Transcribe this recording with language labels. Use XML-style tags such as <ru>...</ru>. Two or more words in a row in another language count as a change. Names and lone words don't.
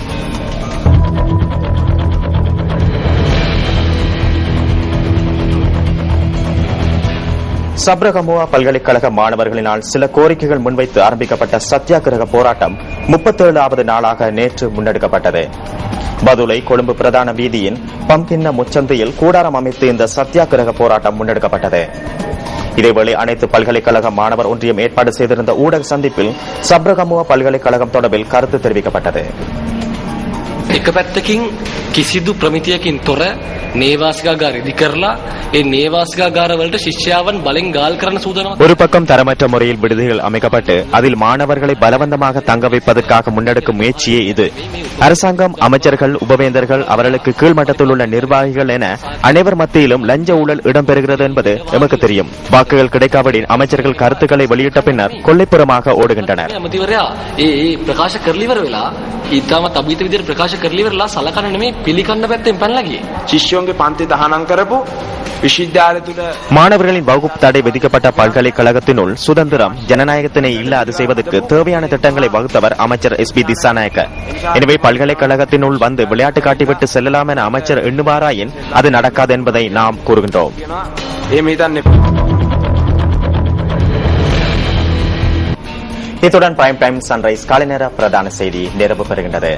<ta>சப்ரகமுவா பல்கலைக்கழக மாணவர்களினால் சில கோரிக்கைகள் முன்வைத்து ஆரம்பிக்கப்பட்ட சத்தியாகிரக போராட்டம் 37வது நாளாக நேற்று முன்னெடுக்கப்பட்டது. பதுளை கொழும்பு பிரதான வீதியின் பம்கின்ன முச்சந்தையில் கூடாரம் அமைத்து இந்த சத்தியாகிரக போராட்டம் முன்னெடுக்கப்பட்டது. இதேவேளை அனைத்து பல்கலைக்கழக மாணவர் ஒன்றியம் ஏற்பாடு செய்திருந்த ஊடக சந்திப்பில் சப்ரகமுவா பல்கலைக்கழகம் தொடர்பில் கருத்து தெரிவிக்கப்பட்டது.</ta> <si>එක පැත්තකින් කිසිදු ප්‍රමිතියකින් තොර නේවාසිකාගාර ඉදි කරලා ඒ නේවාසිකාගාර වලට ශිෂ්‍යයන් බලෙන් ගාල් කරන සූදානමක්.</si> <ta>ஒரு பக்கம் தரமற்ற முறையில் விடுதிகள் அமைக்கப்பட்டு அதில் மாணவர்களை பலவந்தமாக தங்க வைப்பதற்காக முன்னெடுக்கும் முயற்சியே இது. அரசாங்கம், அமைச்சர்கள், உபவேந்தர்கள், அவர்களுக்கு கீழ்மட்டத்தில் உள்ள நிர்வாகிகள் என அனைவர் மத்தியிலும் லஞ்ச ஊழல் இடம்பெறுகிறது என்பது எமக்கு தெரியும். வாக்குகள் கிடைக்காவிடின் அமைச்சர்கள் கருத்துக்களை வெளியிட்ட பின்னர் கொள்ளைப்புறமாக ஓடுகின்றனர்.</ta> <si>ඇමතිවරයා ඒ ප්‍රකාශ කරලා ඉවර වෙලා ඊටමත් අභිත විදිහට ප්‍රකාශ කරලා ඉවරලා සලකන නෙමෙයි පිළිකන්න පැත්තෙන් පැනලා ගියේ. ශිෂ්‍යයන්ගේ පන්ති තහනම් කරපු විශ්වවිද්‍යාලය තුල</si> <ta>மாணவர்களின் வகுப்பு தடை விதிக்கப்பட்ட பல்கலைக்கழகத்தினுள் சுதந்திரம், ஜனநாயகத்தினை இல்லாது செய்வதற்கு தேவையான திட்டங்களை வகுத்தவர் அமைச்சர் SP திசாநாயக்க. எனவே பல்கலைக்கழகத்தினுள் வந்து விளையாட்டு காட்டிவிட்டு செல்லலாம் என அமைச்சர் எண்ணுவாராயின் அது நடக்காது என்பதை நாம் கூறுகின்றோம். இத்துடன் பிரைம் டைம் சன்ரைஸ் காலை நேர பிரதான செய்தி நிறைவு பெறுகின்றது.</ta>